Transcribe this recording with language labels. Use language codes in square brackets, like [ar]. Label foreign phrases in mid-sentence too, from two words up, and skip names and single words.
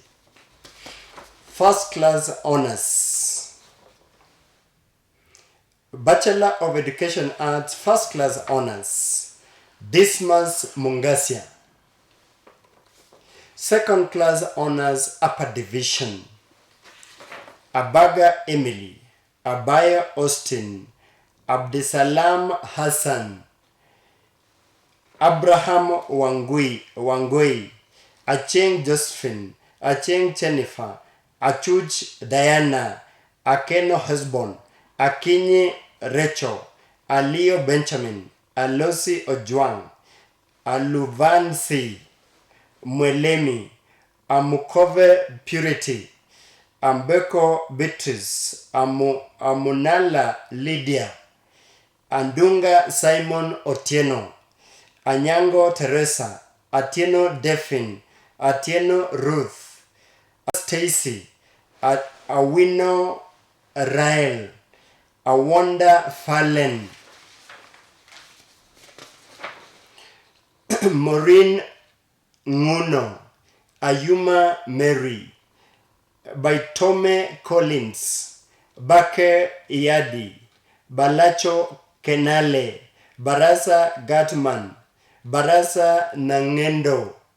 [en] First class honors. Bachelor of Education Arts, first class honors, Dismas Mungasia. Second class honors, upper division, Abaga Emily, Abaya Austin, Abdisalam Hassan, Abraham Wangui, Acheng Josephine, Acheng Jennifer, Achuch Diana, Akeno Husband, Akinyi Rachel, Alio Benjamin, Alosi Ojwang, Aluvansi Mwelemi, Amukove Purity, Ambeko Beatrice, Amunala Lydia, Andunga Simon Otieno, Anyango Teresa, Atieno Delphine, Atieno Ruth, Stacy, Awino Rael, Awanda Fallen, Maureen Nguno, Ayuma Mary, Baitome Collins, Bake Iadi, Balacho Kenale, Barasa Gatman, Barasa Nangendo,